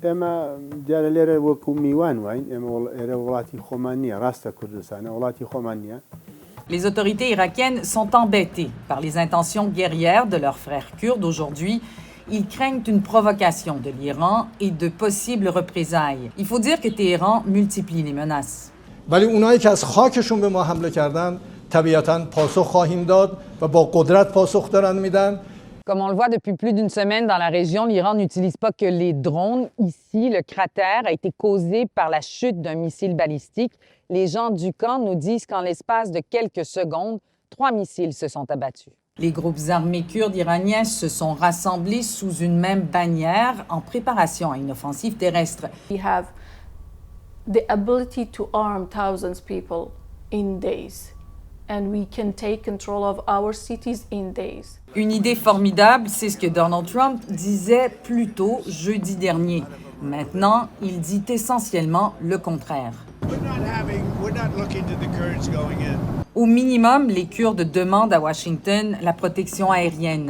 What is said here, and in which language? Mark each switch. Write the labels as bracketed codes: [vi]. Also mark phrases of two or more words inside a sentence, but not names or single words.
[fr] Les autorités irakiennes sont embêtées par les intentions guerrières de leurs frères kurdes aujourd'hui. Ils craignent une provocation de l'Iran et de possibles représailles. Il faut dire que Téhéran multiplie les menaces. [fa] ولی اونایی که از خاکشون به ما حمله کردن طبیعتاً پاسخ خواهیم داد و با قدرت پاسخ دارن میدن. [fr] Comme on le voit depuis plus d'une semaine dans la région, l'Iran n'utilise pas que les drones. Ici, le cratère a été causé par la chute d'un missile balistique. Les gens du camp nous disent qu'en l'espace de quelques secondes, 3 missiles se sont abattus. Les groupes armés kurdes iraniens se sont rassemblés sous une même bannière en préparation à une offensive terrestre. [en] We have the ability to arm thousands of people in days, and we can take control of our cities in days. [fr] Une idée formidable, c'est ce que Donald Trump disait plus tôt jeudi dernier. Maintenant, il dit essentiellement le contraire. Au minimum, les Kurdes demandent à Washington la protection aérienne.